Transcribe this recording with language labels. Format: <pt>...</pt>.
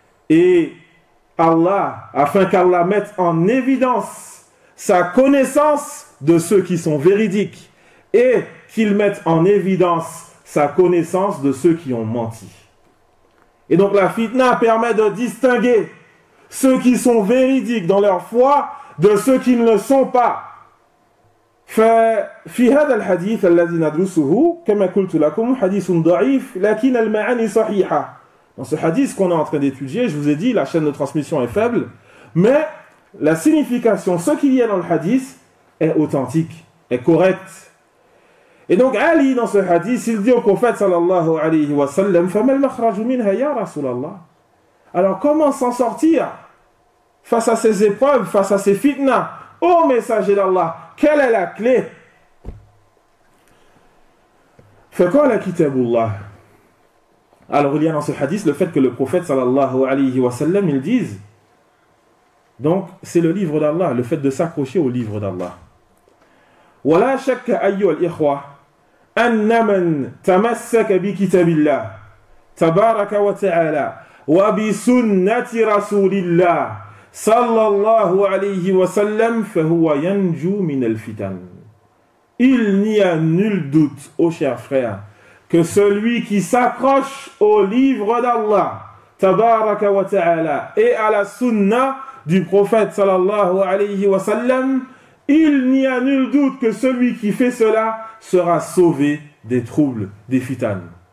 <fr>Et Allah, afin qu'Allah mette en évidence sa connaissance de ceux qui sont véridiques et qu'il mette en évidence sa connaissance de ceux qui ont menti. Et donc la fitna permet de distinguer ceux qui sont véridiques dans leur foi de ceux qui ne le sont pas.</fr> <ar>ففي هذا الحديث الذي ندرسه كما قلت لكم حديث ضعيف لكن المعاني صحيحة.</ar> <fr>Dans ce hadith qu'on est en train d'étudier, je vous ai dit, la chaîne de transmission est faible, mais la signification, ce qu'il y a dans le hadith, est authentique, est correcte. Et donc Ali, dans ce hadith, il dit au prophète sallallahu alayhi wa sallam,</fr> <ar>فَمَا الْمَخْرَجُ مِنْهَا يَا رَسُولَ اللَّهِ.</ar> <fr>Alors comment s'en sortir face à ces épreuves, face à ces fitnas? Ô messager d'Allah, quelle est la clé?</fr> <ar>فَقَالَ كِتَابُ اللَّهِ.</ar> <fr>Alors il y a dans ce hadith le fait que le prophète sallallahu alayhi wa sallam, il dise, donc c'est le livre d'Allah, le fait de s'accrocher au livre d'Allah.</fr> <ar>وَلَا شَكَّ أَيُّهَا الْإِخْوَةِ أن من تمسك بكتاب الله تبارك وتعالى وبسنة رسول الله صلى الله عليه وسلم فهو ينجو من الفتن.</ar> <fr>Il n'y a nul doute, ô chers frères, que celui qui s'accroche au livre d'Allah tabaraka wa ta'ala et à la sunna du prophète sallallahu alayhi wa sallam, il n'y a nul doute que celui qui fait cela sera sauvé des troubles, des fitanes.</fr>